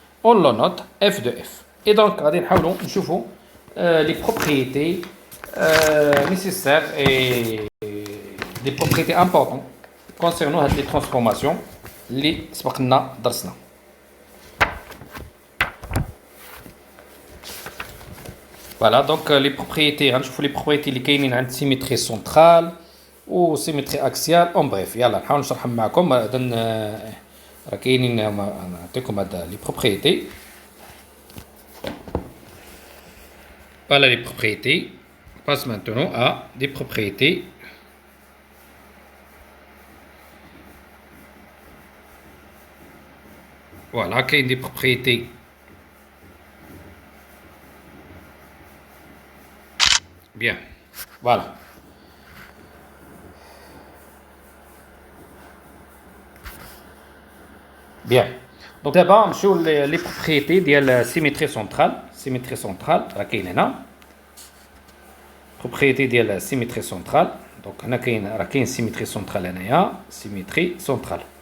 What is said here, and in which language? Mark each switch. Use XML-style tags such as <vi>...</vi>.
<fr>On le note f de f. Et donc,</fr> <ar>غادي نحاولوا نشوفوا</ar> <fr>les propriétés nécessaires et des propriétés importantes concernant les transformations</fr> <ar>اللي سبقنا درسنا.</ar> <fr>Voilà, donc les propriétés,</fr> <ar>غنشوفوا</ar> <fr>les propriétés</fr> <ar>اللي كاينين عند</ar> <fr>symétrie centrale و symétrie axiale. en bref</fr> <ar>يلا نحاول نشرحهم معكم. راه كاينين نعطيكم هاد</ar> <fr>les propriétés. Voilà les propriétés. On passe maintenant à des propriétés. Voilà, كاين des propriétés. Bien, voilà. Bien. Donc d'abord,</fr> <ar>نمشيو</ar> <fr>les propriétés ديال symétrie centrale</fr> <ar>راه كاين هنا.</ar> <fr>propriété ديال symétrie centrale.</fr> <ar>donc هنا كاين راه كاين symétrie centrale هنايا symétrie centrale.</ar>